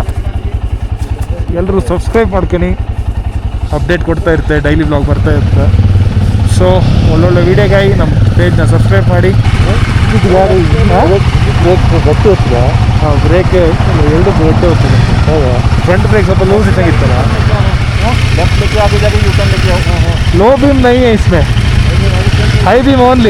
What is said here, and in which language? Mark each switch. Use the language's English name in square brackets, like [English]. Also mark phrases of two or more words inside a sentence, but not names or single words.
[Kannada] ಎಲ್ಲರೂ ಸಬ್ಸ್ಕ್ರೈಬ್ ಮಾಡ್ಕೊಂಡು ಅಪ್ಡೇಟ್ ಕೊಡ್ತಾ ಇರುತ್ತೆ, [English] daily blog [Kannada] ಬರ್ತಾ ಇರುತ್ತೆ. ಸೊ ಒಳ್ಳೊಳ್ಳೆ ವೀಡಿಯೋಗಾಗಿ ನಮ್ಮ ಪೇಜ್ನ ಸಬ್ಸ್ಕ್ರೈಬ್ ಮಾಡಿ. ಗಟ್ಟಿ ಹೋಗ್ತದೆ. ಹಾಂ, ಬ್ರೇಕ್ ಎರಡು ಗಟ್ಟಿ ಹೋಗ್ತದೆ. ಹೌದಾ? [English] front brake [Kannada] ಸ್ವಲ್ಪ ಲೂಸ್ ಇದ್ದಂಗಿತ್ತಲ್ಲ. [English] low beam [Hindi] नहीं है इसमें, [English] high beam only.